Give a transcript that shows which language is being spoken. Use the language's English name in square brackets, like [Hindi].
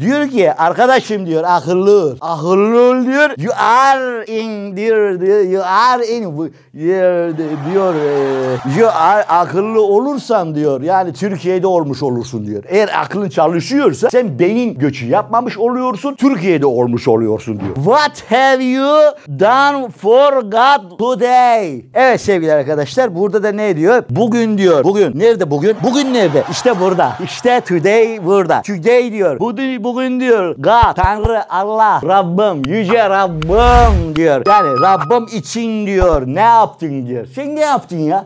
[Turkish] Diyor ki arkadaşım diyor akıllı ol. Akıllı ol diyor. [English] You are in diyor. You are in diyor. You are [Turkish] akıllı olursan diyor. Yani Türkiye'de olmuş olursun diyor. Eğer aklın çalışıyorsa sen beyin göçü yapmamış oluyorsun. Türkiye'de olmuş oluyorsun diyor. [English] What have you done for God today? [Turkish] Evet sevgili arkadaşlar burada da ne diyor? Bugün diyor. Bugün. Nerede bugün? Bugün nerede? İşte burada. İşte today burada. Today diyor. Bugün diyor. God, Tanrı, Allah, Rabbim, yüce Rabbim diyor. Yani Rabbim için diyor. Ne yaptın diyor. Sen ne yaptın ya?